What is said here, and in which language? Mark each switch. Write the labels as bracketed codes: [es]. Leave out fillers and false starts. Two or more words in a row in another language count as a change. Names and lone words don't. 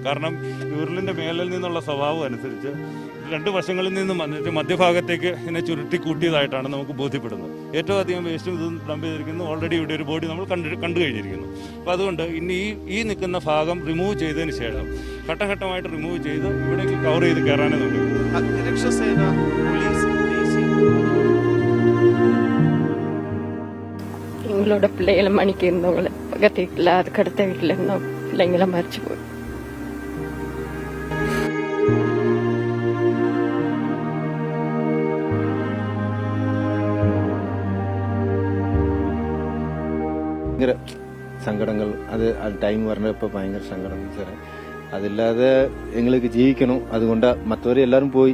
[ml] കാരണം ഉരുളിൻ്റെ മേലിൽ നിന്നുള്ള സ്വഭാവം അനുസരിച്ച് 2 വശങ്ങളിൽ നിന്നും വന്നിട്ട് മധ്യഭാഗത്തേക്ക് ഇതിനെ ചുരുട്ടി കൂട്ടിയതായിട്ടാണ് നമുക്ക് ബോധ്യപ്പെടുന്നത്. ഏറ്റവും അധികം വേസ്റ്റും ഇതും ഡംപ് ചെയ്തിരിക്കുന്നു. ഓൾറെഡി ഇവിടെ ഒരു ബോഡി നമ്മൾ കണ്ടു കഴിഞ്ഞിരിക്കുന്നു. അപ്പോൾ അതുകൊണ്ട് ഇനി ഈ നിൽക്കുന്ന ഭാഗം റിമൂവ് ചെയ്തതിന് ശേഷം ഘട്ടഘട്ടമായിട്ട് റിമൂവ് ചെയ്ത് ഇവിടേക്ക് കവർ ചെയ്ത് കയറാനേ നോക്കും. [ta] எங்களோட பிள்ளைகளை மணிக்கு இருந்தவங்களை பக்கத்து வீட்டில் அதுக்கு அடுத்த வீட்டில் இருந்தோம் பிள்ளைங்களாம் மறிச்சு போய் [ml] ഭയങ്കര സങ്കടങ്ങൾ. അത് ടൈം പറഞ്ഞപ്പോൾ ഭയങ്കര സങ്കടം സാറേ. അതില്ലാതെ എങ്ങൾക്ക് ജീവിക്കണം. അതുകൊണ്ട് മറ്റവരെ എല്ലാവരും പോയി.